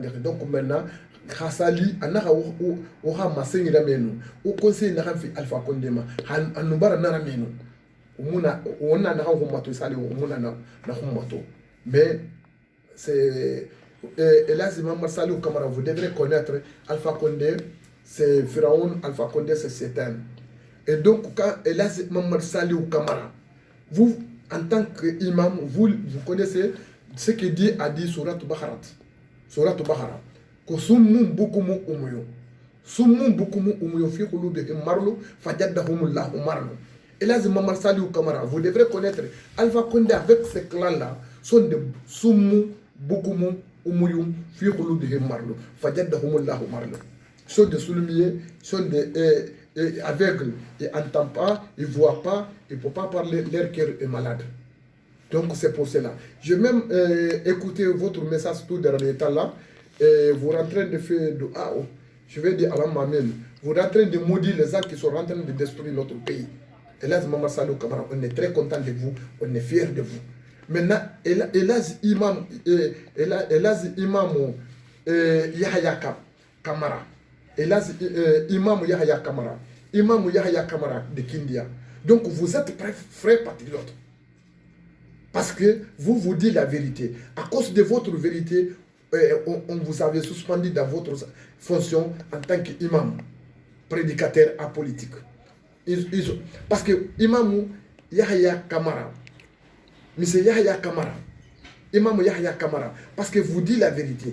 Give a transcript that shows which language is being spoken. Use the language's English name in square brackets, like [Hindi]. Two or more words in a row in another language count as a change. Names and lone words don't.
[French] Donc maintenant, Khassali, on a massé au conseil n'a fait Alpha Condé, on n'a mais c'est Eladji Mamad Saliou Kamara, vous devrez connaître Alpha Condé, c'est Pharaon, Alpha Condé c'est Satan. Et donc quand Eladji Mamad Saliou Kamara, vous en tant qu'imam, vous connaissez ce que Dieu a dit sur Surat Bakara, que [Arabic] صم بكم عمي صم بكم عمي في قلوبهم مرض فزادهم الله مرضا. [French] Eladji Mamad Saliou Kamara, vous devrez connaître Alpha Condé avec ce clan-là, sont de [Arabic] صم بكم عمي في قلوبهم مرض فزادهم الله مرضا. [French] Sont des sourds-muets, sont des aveugles, ils n'entendent pas, ils ne voient pas, ils ne peuvent pas parler, leur cœur est malade. Donc c'est pour cela. Je vais même écouter votre message tout dernier temps là. Vous êtes en train de faire de je vais dire Allah Mamel. Vous êtes en train de maudire les gens qui sont en train de détruire notre pays. Eladji Mamad Saliou Kamara, on est très content de vous, on est fiers de vous. Maintenant, Eladji Imam Yahya Kamara. Eladji Imam Yahya Kamara. Imam Yahya Kamara de Kindia. Donc vous êtes frères patriotes. Parce que vous dites la vérité. À cause de votre vérité, on vous avait suspendu dans votre fonction en tant qu'imam, prédicateur apolitique. Parce que Imam Yahya Kamara, Monsieur Yahya Kamara, Imam Yahya Kamara, parce que vous dites la vérité.